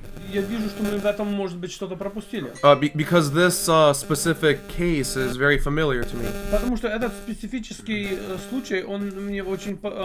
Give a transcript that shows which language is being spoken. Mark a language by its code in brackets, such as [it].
[ru] Я вижу, что мы в этом, может быть, что-то пропустили. [en] Because this specific case is very familiar to me. [ru] Потому что этот специфический случай, он мне очень